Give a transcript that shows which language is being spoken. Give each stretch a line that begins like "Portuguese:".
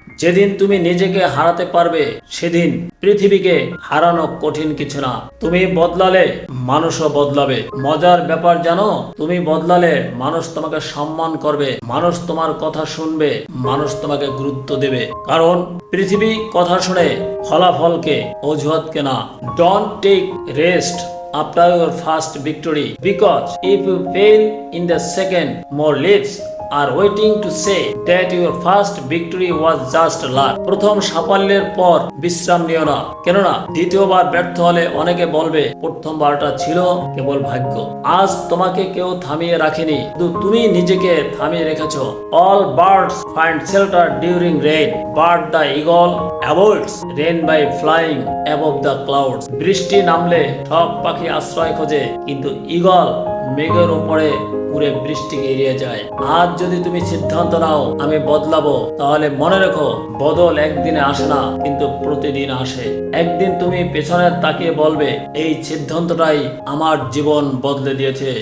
Bangla: যেদিন তুমি নিজেকে হারাতে পারবে, সেদিন পৃথিবীকে হারানো কঠিন কিছু না। তুমি বদলালে মানুষও বদলাবে। মজার ব্যাপার জানো, তুমি বদলালে মানুষ তোমাকে সম্মান করবে, মানুষ তোমার কথা শুনবে, মানুষ তোমাকে গুরুত্ব দেবে। কারণ পৃথিবী কথা শুনে ফলাফলকে, অজুহাতকে না।
English: Don't take rest after your first victory, because if you fail in the second, more lives are waiting to say that your first victory was just luck.
Bangla: প্রথম সাফল্যের পর বিশ্রাম নিও না, কেননা দ্বিতীয়বার ব্যর্থ হলে অনেকে বলবে প্রথমবারটা ছিল কেবল ভাগ্য। আজ তোমাকে কেউ থামিয়ে রাখেনি, শুধু তুমি নিজেকে থামিয়ে রেখেছো।
English: All birds find shelter during rain, but the eagle avoids rain by flying above the clouds.
Bangla: বৃষ্টি নামলে সব পাখি আশ্রয় খোঁজে, কিন্তু ঈগল মেঘের উপরে উড়ে বৃষ্টিকে এড়িয়ে যায়। আজ যদি তুমি সিদ্ধান্ত নাও আমি বদলাবো, তাহলে মনে রেখো বদল একদিনে আসে না, কিন্তু প্রতিদিন আসে। একদিন তুমি পেছনে তাকিয়ে বলবে এই সিদ্ধান্তটাই আমার জীবন বদলে দিয়েছে।